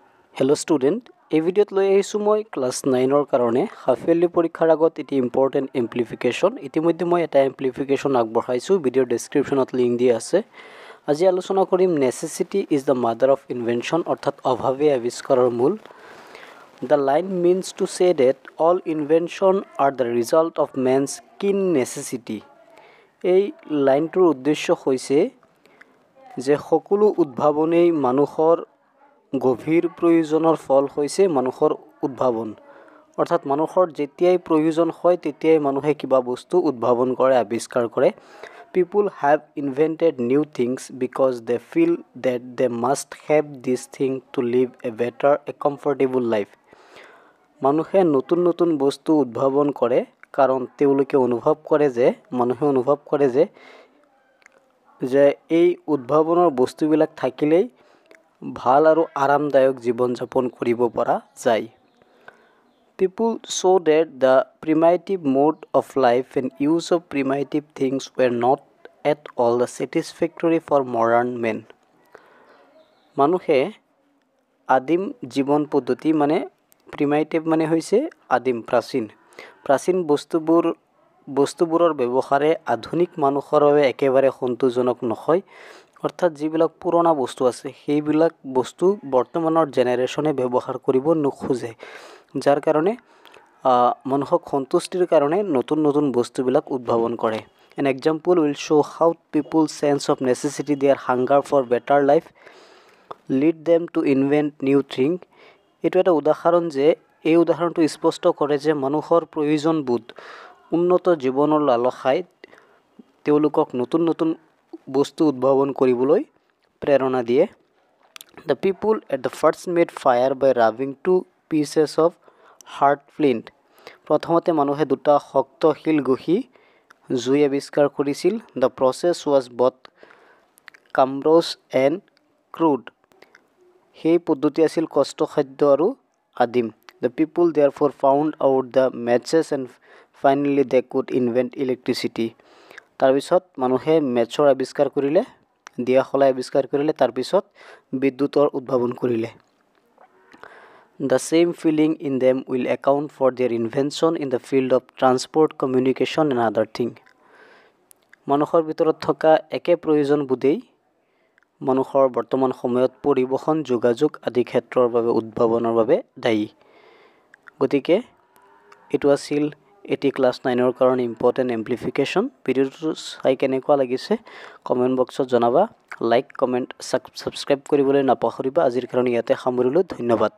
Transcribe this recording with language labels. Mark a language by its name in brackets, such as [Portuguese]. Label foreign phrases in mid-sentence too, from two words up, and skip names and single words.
[English] Hello student, [Assamese] এই ভিডিওত লৈ আহিছো মই ক্লাস 9 ৰ কাৰণে [English] half yearly [Assamese] পৰীক্ষাৰ আগত এটি [English] important amplification [Assamese] ইতিমধ্যে মই এটা এমপ্লিফিকেশন আগবঢ়াইছো [English] videoৰ descriptionত [Assamese] লিংক দিয়া আছে আজি আলোচনা কৰিম [English] necessity is the mother of invention [Assamese] অৰ্থাৎ অভাৱে আৱিষ্কাৰৰ মূল [English] The line means to say that all invention are the result of man's keen necessity [Assamese] এই লাইনটোৰ উদ্দেশ্য হৈছে যে সকলো উদ্ভাৱনেই মানুহৰ গভীৰ প্ৰয়োজনৰ ফল হৈছে মানুহৰ উদ্ভাৱন অৰ্থাৎ মানুহৰ যেতিয়াই প্ৰয়োজন হয় তেতিয়াই মানুহে কিবা বস্তু উদ্ভাৱন কৰে আৱিষ্কাৰ কৰে [English] people have invented new things because they feel that they must have this thing to live a better a comfortable life [Assamese] মানুহে নতুন নতুন বস্তু উদ্ভাৱন কৰে কাৰণ তেওঁলোকে অনুভৱ কৰে যে এই উদ্ভাৱনৰ বস্তুবিলাক থাকিলেই ভাল আৰু আৰামদায়ক জীৱন যাপন কৰিব পৰা যায় [English] People saw that the primitive mode of life and use of primitive things were not at all satisfactory for modern men [Assamese] মানুহে আদিম জীৱন পদ্ধতি মানে primitive মানে হৈছে আদিম প্ৰাচীন বস্তুবোৰৰ ব্যৱহাৰে আধুনিক মানুহৰ বাবে একেবাৰে সন্তোষজনক নহয় অৰ্থাৎ যিবিলাক পুৰণা বস্তু আছে সেইবিলাক বস্তু বৰ্তমানৰ জেনাৰেশনে ব্যৱহাৰ কৰিব নোখোজে যাৰ কাৰণে মানুহক সন্তুষ্টিৰ কাৰণে নতুন বস্তুবিলাক উদ্ভাৱন কৰে [English] An example will show how people's sense of necessity their hunger for better life lead them to invent new thing [Assamese] এটো এটা উদাহৰণ যে এই উদাহৰণটো স্পষ্ট কৰে যে মানুহৰ প্ৰয়োজনবোধ উন্নত জীৱনৰ লালসাই তেওঁলোকক নতুন বস্তু উদ্ভাৱন কৰিবলৈ প্ৰেৰণা দিয়ে [English] The people at the first made fire by rubbing two pieces of hard flint [Assamese] প্ৰথমতে মানুহে দুটা শক্ত শিল ঘঁহি জুই আৱিষ্কাৰ কৰিছিল [English] The process was both cumbrous and crude [Assamese] সেই পদ্ধতি আছিল কষ্টসাধ্য আৰু আদিম [English] The people therefore found out the matches and finally they could invent electricity [Assamese] তাৰ পিছত মানুহে মেচৰ আৱিষ্কাৰ কৰিলে দিয়াখলা আৱিষ্কাৰ কৰিলে তাৰ পিছত বিদ্যুতৰ উদ্ভাৱন কৰিলে [English] The same feeling in them will account for their invention in the field of transport communication and other thing [Assamese] মানুহৰ ভিতৰত থকা একে প্ৰয়োজন বুদেই মানুহৰ বৰ্তমান সময়ত পৰিবহন যোগাযোগ আদি ক্ষেত্ৰৰ বাবে উদ্ভাৱনৰ বাবে দায়ী গতিকে এটো আছিল এটি ক্লাস 9 ৰ কাৰণে [English] important amplification [Assamese] ভিডিওটো চাই কেনেকুৱা লাগিছে [English] comment boxত [Assamese] জনাবা [English] like comment subscribe [Assamese] কৰিবলৈ নাপাহৰিবা আজিৰ কাৰণে ইয়াতে সামৰিলো ধন্যবাদ